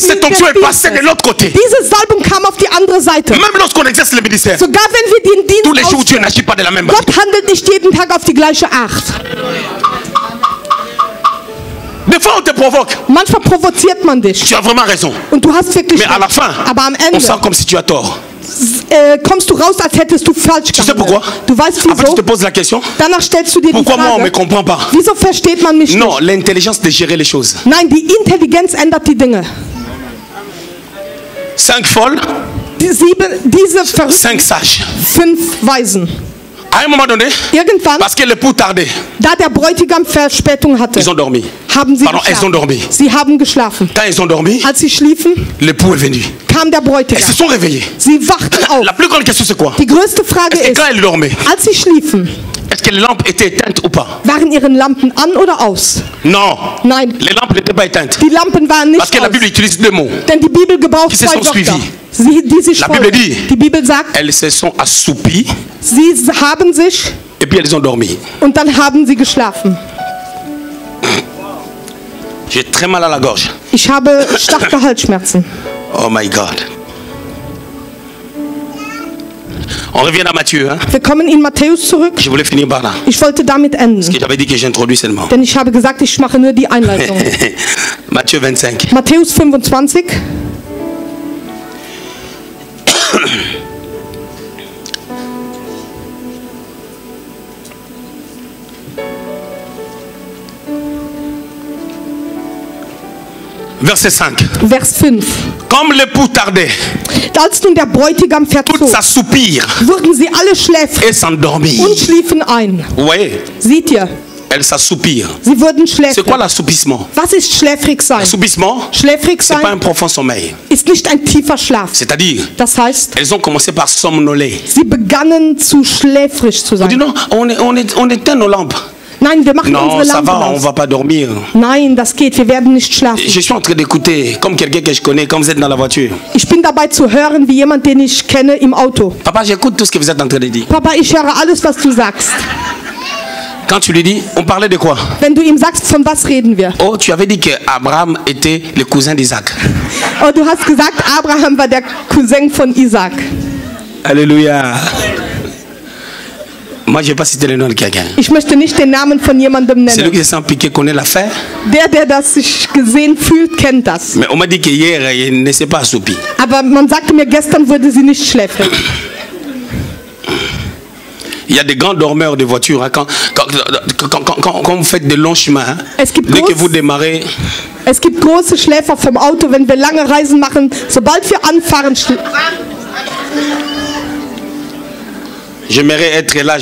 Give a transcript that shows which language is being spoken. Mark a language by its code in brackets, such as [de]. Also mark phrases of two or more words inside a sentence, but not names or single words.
[fr] Cette onction est passée de [de] Dienstes. [fr] l'autre côté. [de] Diese Salbung kam auf die andere Seite. [fr] Même lorsqu'on exerce le ministère, [de] Sogar wenn wir den [fr] tous les [de] Dienst [fr] jours Dieu [de] ausführen, [fr] n'agit pas de la même manière. [de] Gott handelt nicht jeden Tag auf die gleiche Art. [fr] Des fois on te provoque. [de] Manchmal provoziert man dich. [fr] Tu as vraiment raison. [de] Und du hast wirklich [fr] Mais à la [de] recht. [fr] fin, [de] Aber am [fr] on [de] Ende [fr] sent comme si tu as tort. [de] kommst du raus, als hättest du falsch [fr] Tu sais pourquoi? [de] Du weißt [fr] Après tu [de] wieso? [fr] te poses la question, [de] Danach stellst du dir die [fr] pourquoi moi on ne me [de] Frage, [fr] comprend pas? [de] wieso versteht man mich [fr] Non, [de] nicht? [fr] l'intelligence de gérer les choses. [de] Nein, die Intelligenz ändert die Dinge. [fr] 5 folles, [de] Diese verrückten [fr] 5 sages. [de] 5 Weisen. [fr] À un moment donné, [de] Irgendwann, [fr] parce que l'époux tardait, [de] da der Bräutigam Verspätung hatte, [fr] ils ont dormi. [de] haben sie [fr] Pardon, elles ont [de] geschlafen. [fr] dormi. [de] Sie haben geschlafen. [fr] Quand ils ont dormi, [de] Als sie schliefen, [fr] l'époux est venu. [de] kam der [fr] Elles se [de] Bräutigam. [fr] sont réveillées. [de] Sie wachten auf. [fr] La plus grande question c'est quoi? [de] Die größte Frage [fr] Est-ce que [de] ist, [fr] quand elles dormaient, [de] als sie schliefen, [fr] est-ce que les lampes étaient éteintes ou pas? [de] waren ihre Lampen an oder aus? [fr] Non, [de] Nein, [fr] les lampes n'étaient pas éteintes. [de] die Lampen waren [fr] Parce [de] nicht [fr] que la [de] aus. [fr] Bible utilise 2 mots. [de] Denn die Bibel gebraucht [fr] Qui se [de] 2 [fr] sont [de] Wörter, [fr] suivis. [de] die sich [fr] La Bible [de] folgen. [fr] dit, [de] Die Bibel sagt, [fr] elles se sont assoupies [de] sie haben sich [fr] et puis elles ont dormi. [de] und dann haben sie geschlafen. [fr] J'ai très mal à la gorge. [de] Ich habe starke Halsschmerzen. [en] Oh my God. [fr] On revient à Matthieu. Hein? [de] Wir kommen in Matthäus zurück. [fr] Je voulais finir par là. [de] Ich wollte damit enden, [fr] J'avais dit que j'introduis seulement. [de] denn ich habe gesagt, ich mache nur die Einleitung. [fr] Matthieu 25. [de] Matthäus 25. [fr] Verset 5. [de] Vers 5. [fr] Comme l'époux tardait, [de] Als nun der Bräutigam [fr] toutes [de] verzog, [fr] s'assoupirent [de] wurden sie alle schläfrig [fr] et s'endormirent. [de] und schliefen ein. [fr] Vous voyez, [de] Seht ihr, [fr] elles s'assoupirent. [de] sie wurden [fr] C'est [de] schläfrig. [fr] quoi l'assoupissement? [de] Was ist schläfrig sein? [fr] L'assoupissement, [de] Schläfrig [fr] c'est pas un [de] sein [fr] profond sommeil. [de] ist nicht ein tiefer Schlaf. [fr] C'est-à-dire, [de] Das heißt, [fr] elles ont commencé par somnoler. [de] sie begannen zu schläfrig zu [fr] On dit [de] sein. [fr] non, on éteint nos lampes. [de] Nein, wir machen [fr] Non, [de] unsere [fr] ça [de] Lampen [fr] va, on [de] aus. [fr] va pas dormir. [de] Nein, das geht, wir werden nicht schlafen. [fr] Je suis en train d'écouter, comme quelqu'un que je connais, quand vous êtes dans la voiture. [de] Ich bin dabei zu hören, wie jemand, den ich kenne, im Auto. [fr] Papa, j'écoute tout ce que vous êtes en train de dire. [de] Papa, ich höre alles, was du sagst. [fr] Quand tu lui dis, on parlait de quoi? [de] Wenn du ihm sagst, von was reden wir? [fr] Oh, tu avais dit que Abraham était le cousin d'Isaac. [de] Oh, du hast gesagt, Abraham war der Cousin von Isaac. [fr] Alléluia. Moi, je ne vais pas citer le nom de quelqu'un. [de] Ich möchte nicht den Namen von jemandem [fr] Celui [de] nennen. [fr] qui se sent piqué connaît l'affaire. [de] Der das sich gesehen fühlt, kennt das. [fr] Mais on m'a dit qu'hier, il ne s'est pas assoupi. [de] Aber man sagte mir, gestern wurde sie nicht schläfrig. [fr] Il y a des grands dormeurs de voitures. Hein, quand vous faites de longs chemins, hein, [de] Es gibt [fr] dès que [de] groß- [fr] vous démarrez, [de] Es gibt große Schläfer vom Auto, wenn wir lange Reisen machen. Sobald wir anfahren, [fr] j'aimerais être là.